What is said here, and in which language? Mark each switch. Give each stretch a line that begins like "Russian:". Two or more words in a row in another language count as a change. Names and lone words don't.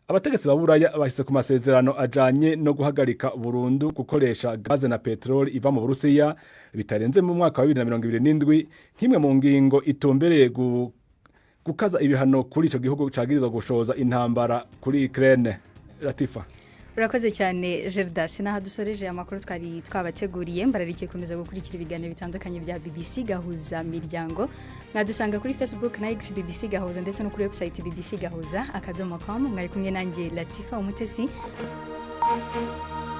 Rundi: abategetsi ba Buraya bashyize ku masezerano ajanye no guhagarika burundu gukoresha gaze na peteroli iva mu Burusiya bitarenze mu mwaka wa 2027 nk'imwe mu ngingo itumbereye gukaza ibihano kuri ico gihugu cagirizwa gushoza intambara kuri Ukraine. Latifa, urakoze cyane Gerdas, naha dusoreje amakuru twari twabateguriye. Mbararikiye komeza gukurikira ibiganiro bitandukanye bya BBC Gahuza Miryango. Mwadusanga kuri Facebook na X BBC Gahuza ndetse no kuri website bbcgahuza.com. Mwari kumwe nanjye Latifa Umutesi.